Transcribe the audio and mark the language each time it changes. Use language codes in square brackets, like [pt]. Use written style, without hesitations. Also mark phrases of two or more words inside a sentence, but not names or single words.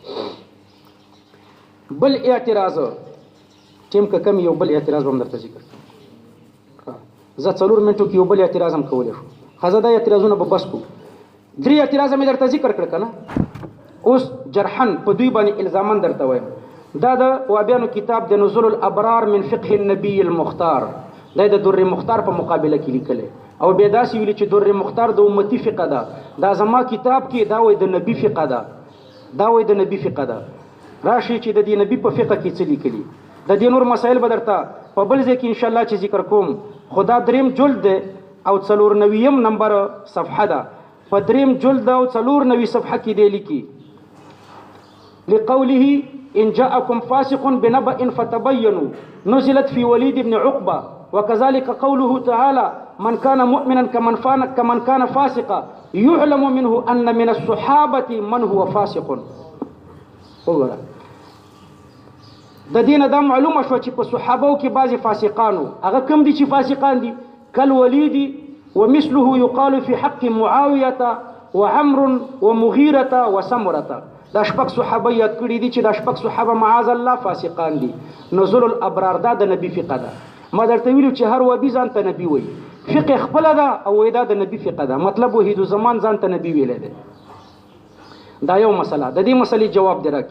[ps] بل اعتراض ټیم که کم یو بل اعتراض به هم درته ذکر کړم. زه 4 منټو کې یو بل اعتراض هم کولی شو. ښه زه دا اعتراضونه به بس کړو. 3 اعتراض مې درته ذکر کړ که نه، اوس جرحن په دوی باندې الزامن درته وایم. دا د وابیانو کتاب د نزول الابرار من فقه النبي المختار، دا د در مختار په مقابله کې لیکلی، او بیا داسې ویلي چې در مختار د امتي فقه ده، دا زما کتاب کې دا وایي د نبي فقه ده، دا وایي د نبي فقه ده. راشي چې د دې نبي په فقه کې څه لیکلي. د دې نور مسایل به درته په بل ځای کې انشاءالله چې ذکر کوم. خدا دریم جلد ده او 94 نمبر صفحه ده. په دریم جلد او 94 صفحه کې دی لیکي [ar] لقوله إن جاءكم فاسق بنبأ فتبينوا نزلت في وليد بن عقبة وكذلك قوله تعالى من كان مؤمنا كمن كان فاسقا يعلم منه أن من الصحابة من هو فاسق. [ps] وګوره د دینه دا معلومه شو چې په صحابو کې بعضی فاسقانو هغه کم دي چې فاسقان دي [ar] كالوليد ومثله يقال في حق معاوية وعمر ومغيرة وسمرة. [ps] دا شپږ صحابه یاد کړي دي چې دا شپږ صحابه معاذ الله فاسقان دي. نزول الابرار دا د نبی فقه ده. ما درته ویلو چې هر وبي ځان ته نبی وایي، فقه خپل ده او دا د نبی فقه ده، مطلب وحید زمان ځان ته نبی ویل دی. دا یو مسله د دې مسلې جواب درکې.